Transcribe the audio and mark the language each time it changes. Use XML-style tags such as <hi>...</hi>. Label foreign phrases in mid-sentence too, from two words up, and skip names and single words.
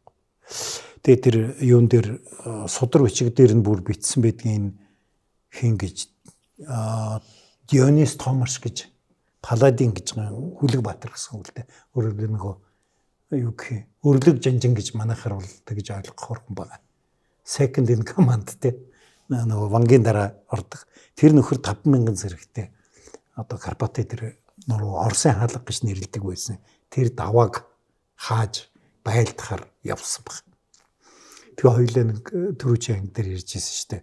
<mn>Тэгээ тэр юун дээр судар бичиг дээр нь бүр бичсэн байдгийн хин гэж Дионис Томаш гэж Паладин гэж Хүлэг Баатар гэсэн үгтэй. Өөрөөр нөгөө юу гэх өрлөг жанжин гэж манайхаар бол тэгж ойлгох хүн байна.</mn> <en>Second in command</en> <mn>те нөгөө вангийн дараа ордог. Тэр нөхөр 5,000 зэрэгтэй одоо Карпатын тэр нуруу Оросын хаалга гэж нэрлэдэг байсан. Тэр давааг хааж байлдахаар явсан баг. Тэгээ хоёулаа нэг төрүүчийн анги дээр ирж ирсэн шүү дээ.</mn>